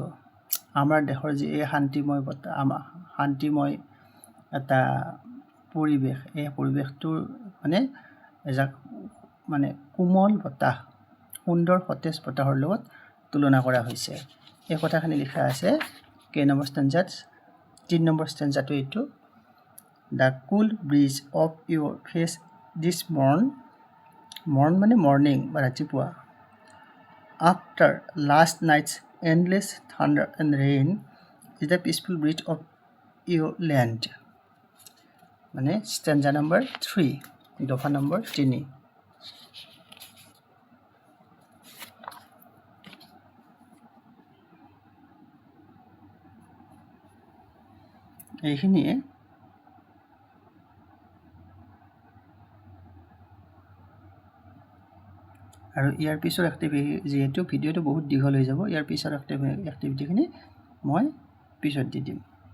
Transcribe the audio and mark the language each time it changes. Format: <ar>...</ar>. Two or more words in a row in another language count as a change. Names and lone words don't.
<as>আমাৰ দেশৰ যি এই শান্তিময় বতাহ আমাৰ শান্তিময় এটা পৰিৱেশ এই পৰিৱেশটোৰ মানে এজাক মানে কোমল বতাহ সুন্দৰ সতেজ বতাহৰ লগত তুলনা কৰা হৈছে এই কথাখিনি লিখা আছে কে নম্বৰ ষ্টেঞ্জাত 3 নম্বৰ ষ্টেঞ্জাটো এইটো</as> <en>the cool breeze of your face this morn মানে morning</en> <as>বা ৰাতিপুৱা</as> <en>after last night's endless thunder and rain is the peaceful breeze of your land মানে stanza number 3</en> <as>দফা নম্বৰ 3 এইখিনিয়ে আৰু ইয়াৰ পিছৰ এক্টিভিটি যেহেতু ভিডিঅ'টো বহুত দীঘল হৈ যাব ইয়াৰ পিছৰ এক্টিভিটিখিনি মই পিছত দি দিম</as>